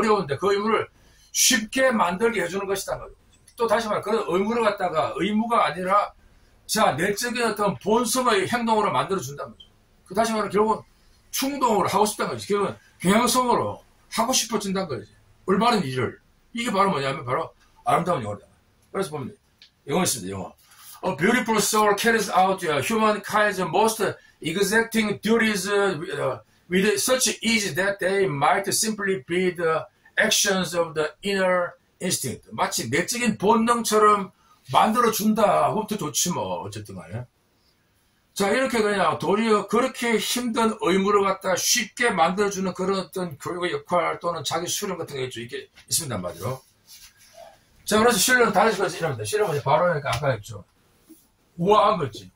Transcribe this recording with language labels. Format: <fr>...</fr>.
<ko>어려운데 그 의무를 쉽게 만들게 해주는 것이다. 또 다시 말해 그런 의무를 갖다가 의무가 아니라 자 내적인 어떤 본성의 행동으로 만들어준다는 거죠. 그 다시 말해 결국은 충동으로 하고 싶다는 거지. 결국은 경향성으로 하고 싶어진다는 거지. 올바른 일을. 이게 바로 뭐냐면 바로 아름다운 영혼이다. 그래서 보면 영어 있습니다. 영어.</ko> <en>A beautiful soul carries out humankind's most exacting duties with such ease that they might simply be the actions of the inner instinct.</en> <ko>마치 내적인 본능처럼 만들어준다. 그것도 좋지 뭐. 어쨌든 간에. 자, 이렇게 그냥 도리어 그렇게 힘든 의무를 갖다 쉽게 만들어주는 그런 어떤 교육의 역할 또는 자기 수련 같은 게 있죠. 이게 있습니다. 말이죠. 자, 그래서 실력은 다른 식으로 이랍니다. 실력은 바로 아까 했죠. 우아한 거지.</ko>